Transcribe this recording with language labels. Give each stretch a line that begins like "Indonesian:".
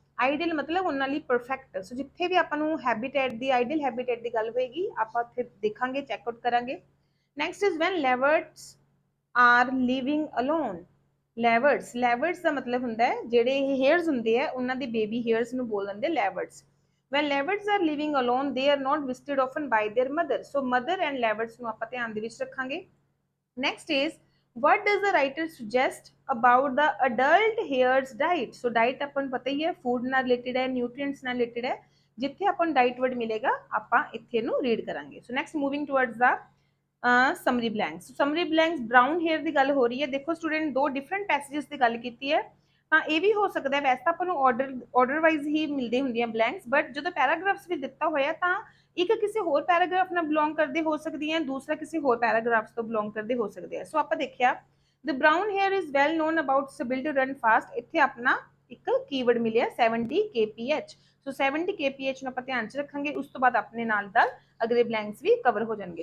Punjabi: Ideal ਮਤਲਬ ਉਹਨਾਂ ਲਈ ਪਰਫੈਕਟ। ਸੋ ਜਿੱਥੇ ਵੀ ਆਪਾਂ ਨੂੰ ਹੈਬਿਟੇਟ ਦੀ, ਆਈਡੀਅਲ ਹੈਬਿਟੇਟ ਦੀ ਗੱਲ ਹੋਏਗੀ, ਆਪਾਂ ਉੱਥੇ ਦੇਖਾਂਗੇ, ਚੈੱਕ ਆਊਟ ਕਰਾਂਗੇ।
English: Next is when leverets are living alone.
Punjabi: ਲੈਵਰਟਸ ਦਾ ਮਤਲਬ ਹੁੰਦਾ ਹੈ ਜਿਹੜੇ ਇਹ ਹੇਅਰਸ ਹੁੰਦੇ ਆ ਉਹਨਾਂ ਦੇ ਬੇਬੀ ਹੇਅਰਸ ਨੂੰ ਬੋਲ ਦਿੰਦੇ ਲੈਵਰਟਸ।
English: when leopards are living alone, they are not visited often by their mother.
Punjabi: so mother and leopards ਨੂੰ ਆਪਾਂ ਧਿਆਨ ਦੇ ਵਿੱਚ ਰੱਖਾਂਗੇ।
English: next is, what does the writer suggest about the adult hare's diet?
Punjabi: so diet ਆਪਾਂ ਨੂੰ ਪਤਾ ਹੀ ਹੈ, food ਨਾਲ ਰਿਲੇਟਡ ਹੈ, nutrients ਨਾਲ ਰਿਲੇਟਡ ਹੈ। ਜਿੱਥੇ ਆਪਾਂ ਨੂੰ ਡਾਈਟ ਵਰਡ ਮਿਲੇਗਾ ਆਪਾਂ ਇੱਥੇ ਨੂੰ ਰੀਡ ਕਰਾਂਗੇ। ਸੋ ਨੈਕਸਟ, ਮੂਵਿੰਗ ਟੁਵਰਡਸ ਦਾ summary blanks. Summary blanks brown hair ਦੀ ਗੱਲ ਹੋ ਰਹੀ ਹੈ। ਦੇਖੋ ਸਟੂਡੈਂਟ, ਦੋ ਡਿਫਰੈਂਟ ਪੈਸੇजेस ਦੀ ਗੱਲ ਕੀਤੀ ਹੈ, ਤਾਂ ਇਹ ਵੀ ਹੋ ਸਕਦਾ ਹੈ, ਵੈਸੇ ਤਾਂ ਆਪਾਂ ਨੂੰ ਆਰਡਰ ਵਾਈਜ਼ ਹੀ ਮਿਲਦੇ ਹੁੰਦੀਆਂ ਬਲੈਂਕਸ, ਬਟ ਜਦੋਂ ਪੈਰਾਗ੍ਰਾਫਸ ਵੀ ਦਿੱਤਾ ਹੋਇਆ ਤਾਂ ਇੱਕ ਕਿਸੇ ਹੋਰ ਪੈਰਾਗ੍ਰਾਫ ਨਾਲ ਬਿਲੋਂਗ ਕਰਦੇ ਹੋ ਸਕਦੀਆਂ, ਦੂਸਰਾ ਕਿਸੇ ਹੋਰ ਪੈਰਾਗ੍ਰਾਫਸ ਤੋਂ ਬਿਲੋਂਗ ਕਰਦੇ ਹੋ ਸਕਦੇ ਆ। ਸੋ ਆਪਾਂ ਦੇਖਿਆ,
English: The brown hare is well known about its ability to run fast।
Punjabi: ਇੱਥੇ ਆਪਣਾ एक कीवर्ड मिलिया 70 kph। सो 70 kph ਨੂੰ ਆਪਾਂ ਧਿਆਨ ਚ ਰੱਖਾਂਗੇ। ਉਸ ਤੋਂ ਬਾਅਦ ਆਪਣੇ ਨਾਲ ਦਾ ਅਗਲੇ ਬਲੈਂਕਸ ਵੀ ਕਵਰ ਹੋ ਜਾਣਗੇ।